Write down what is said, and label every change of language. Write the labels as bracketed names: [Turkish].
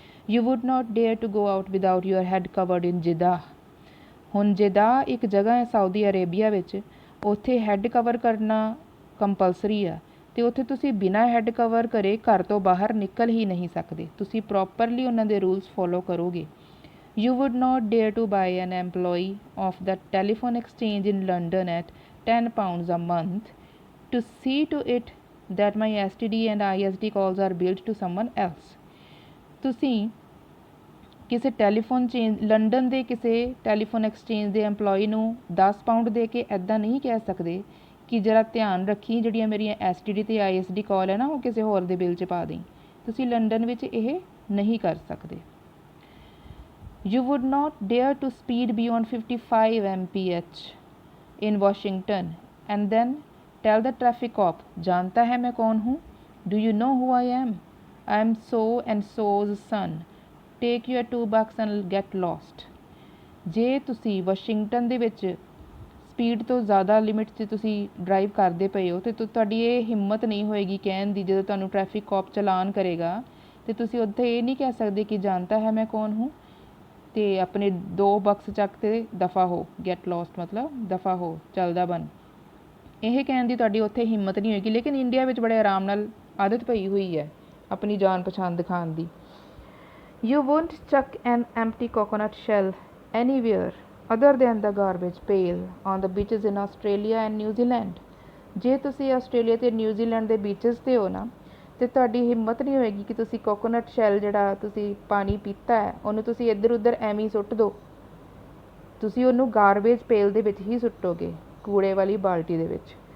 [English] you would not dare to go out without your head covered in Jeddah, [Punjabi] ਹੁਣ ਜਿਦਾਹ ਇੱਕ ਜਗ੍ਹਾ ਹੈ ਸਾਊਦੀ ਅਰੇਬੀਆ ਵਿੱਚ, ਉੱਥੇ ਹੈੱਡ ਕਵਰ ਕਰਨਾ ਕੰਪਲਸਰੀ ਆ, ਤੇ ਉੱਥੇ ਤੁਸੀਂ ਬਿਨਾਂ ਹੈੱਡ ਕਵਰ ਕਰੇ ਘਰ ਤੋਂ ਬਾਹਰ ਨਿਕਲ ਹੀ ਨਹੀਂ ਸਕਦੇ। ਤੁਸੀਂ ਪ੍ਰੋਪਰਲੀ ਉਹਨਾਂ ਦੇ ਰੂਲਸ ਫੋਲੋ ਕਰੋਗੇ। [English] You would not dare to buy an employee of the telephone exchange in London at £10 a month to see to it that my STD and ISD calls are billed to someone else। [Punjabi] ਤੁਸੀਂ ਕਿਸੇ telephone change London ਦੇ ਕਿਸੇ telephone exchange ਦੇ EMPLOYEE ਨੂੰ 10 pound ਦੇ ਕੇ ਇੱਦਾਂ ਨਹੀਂ ਕਹਿ ਸਕਦੇ ਕਿ ਜਰਾ ਧਿਆਨ ਰੱਖੀ ਜਿਹੜੀਆਂ ਮੇਰੀਆਂ STD ਤੇ ISD ਕਾਲ ਹੈ ਨਾ ਉਹ ਕਿਸੇ ਹੋਰ ਦੇ ਬਿੱਲ 'ਚ ਪਾ ਦੇਈ। ਤੁਸੀਂ ਲੰਡਨ ਵਿੱਚ ਇਹ ਨਹੀਂ ਕਰ ਸਕਦੇ। [English] You would not dare to speed beyond 55 mph in Washington and then tell the traffic cop, [Hindi] जानता है मैं कौन हूँ? [English] Do you know who I am? I am so and so's son. Take your $2 and get lost। [Punjabi] ਜੇ ਤੁਸੀਂ Washington ਦੇ ਵਿੱਚ speed ਤੋਂ ਜ਼ਿਆਦਾ ਲਿਮਿਟ 'ਚ ਤੁਸੀਂ ਡਰਾਈਵ ਕਰਦੇ ਪਏ ਹੋ ਤੇ ਤੁਹਾਡੀ ਇਹ ਹਿੰਮਤ ਨਹੀਂ ਹੋਏਗੀ ਕਹਿਣ ਦੀ ਜਦੋਂ ਤੁਹਾਨੂੰ ਟ੍ਰੈਫਿਕ ਕੌਪ ਚਲਾਨ ਕਰੇਗਾ ਤੇ ਤੁਸੀਂ ਉੱਥੇ ਇਹ ਨਹੀਂ ਕਹਿ ਸਕਦੇ ਕਿ [Hindi] जानता है मैं कौन हूँ [Punjabi] ਤੇ ਆਪਣੇ 2 ਬਕਸ ਚੱਕ ਤੇ ਦਫਾ ਹੋ, [English] get lost [Punjabi] ਮਤਲਬ ਦਫਾ ਹੋ, ਚੱਲਦਾ ਬਣ। ਇਹ ਕਹਿਣ ਦੀ ਤੁਹਾਡੀ ਉੱਥੇ ਹਿੰਮਤ ਨਹੀਂ ਹੋਏਗੀ। ਲੇਕਿਨ ਇੰਡੀਆ ਵਿੱਚ ਬੜੇ ਆਰਾਮ ਨਾਲ ਆਦਤ ਪਈ ਹੋਈ ਹੈ ਆਪਣੀ ਜਾਨ ਪਛਾਣ ਦਿਖਾਉਣ ਦੀ। [English] You won't chuck an empty coconut shell anywhere other than the garbage pail on the beaches in Australia and New Zealand। [Punjabi] ਜੇ ਤੁਸੀਂ ਆਸਟ੍ਰੇਲੀਆ ਤੇ ਨਿਊਜ਼ੀਲੈਂਡ ਦੇ ਬੀਚਸ 'ਤੇ ਹੋ ਨਾ ਤੇ ਤੁਹਾਡੀ ਹਿੰਮਤ ਨਹੀਂ ਹੋਏਗੀ ਕਿ ਤੁਸੀਂ ਕੋਕੋਨਟ ਸ਼ੈਲ ਜਿਹੜਾ ਤੁਸੀਂ ਪਾਣੀ ਪੀਤਾ ਹੈ ਉਹਨੂੰ ਤੁਸੀਂ ਇੱਧਰ ਉੱਧਰ ਐਵੇਂ ਹੀ ਸੁੱਟ ਦਿਓ। ਤੁਸੀਂ ਉਹਨੂੰ ਗਾਰਬੇਜ ਪੇਲ ਦੇ ਵਿੱਚ ਹੀ ਸੁੱਟੋਗੇ, ਕੂੜੇ ਵਾਲੀ ਬਾਲਟੀ ਦੇ ਵਿੱਚ।